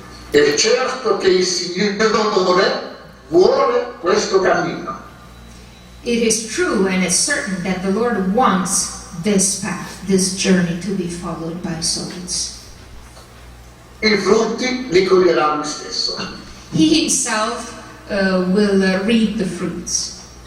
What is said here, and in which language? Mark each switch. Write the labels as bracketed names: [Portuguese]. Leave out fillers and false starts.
[Italian] È certo che il Signore vuole questo cammino. [English] It is true and it's certain that the Lord wants this path, this journey to be followed by souls. [Italian] I frutti li coglierà lui stesso. [English] He himself will reap the fruits.